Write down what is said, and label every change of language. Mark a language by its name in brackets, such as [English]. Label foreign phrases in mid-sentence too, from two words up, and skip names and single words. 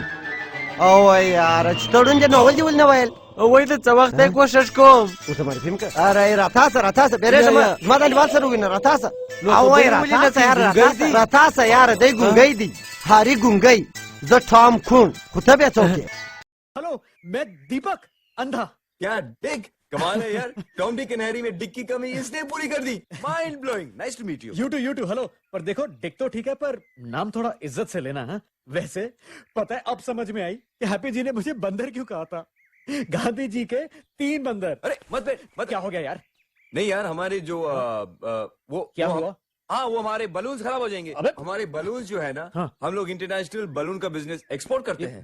[Pashto] او یاره چې ته ړوند یې نو ولې نه ویل وایي ته څه وخت یې کوشش کوم اوس معرفي مې کړه اره راتاسه بېرېږم زما د انډیوال سره ووینه راتاسه او وایي راتاسه یاره دی ګونګی دی هاري ګونګی زه ټام کون خو ته بیا څوک یې [Hindi] हेलो मैं दीपक अंधा क्या डिग कमाल है यार टॉम डिक एंड हैरी में डिक की कमी इसने पूरी कर दी [English] mind blowing nice to meet you you too [Hindi] हेलो पर देखो डिक तो ठीक है पर नाम थोड़ा इज्जत से लेना है वैसे पता है अब समझ में आई कि हैप्पी जी ने मुझे बंदर क्यों कहा था गांधी जी के 3 बंदर अरे मत क्या हो गया यार नहीं यार हमारे जो वो क्या हुआ हाँ वो हमारे बलून्स खराब हो जाएंगे हमारे बलून्स जो है ना हम लोग [English] international balloon [Hindi] का [English] business export [Hindi] करते हैं